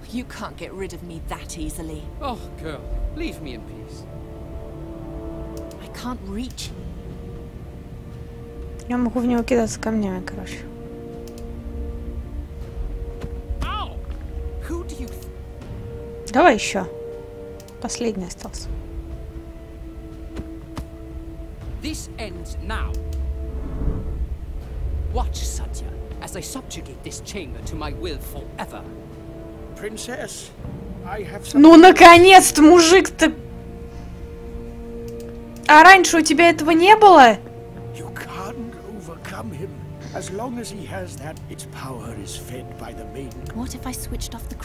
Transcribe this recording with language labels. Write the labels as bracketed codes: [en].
[en] You can't get rid of me that easily. Oh, girl, leave me in peace. I can't reach. [ru] Я могу в него кидаться камнями, короче. [en] Who do you [ru] Давай еще. Последний остался. [en] This ends now. Watch, Satya, as I subjugate this chamber to my will forever. Princess, I have some... [ru] Ну, наконец-то, мужик-то! А раньше у тебя этого не было? [en] You can't overcome him. As long as he has that, its power is fed by the main... What if I switched off the...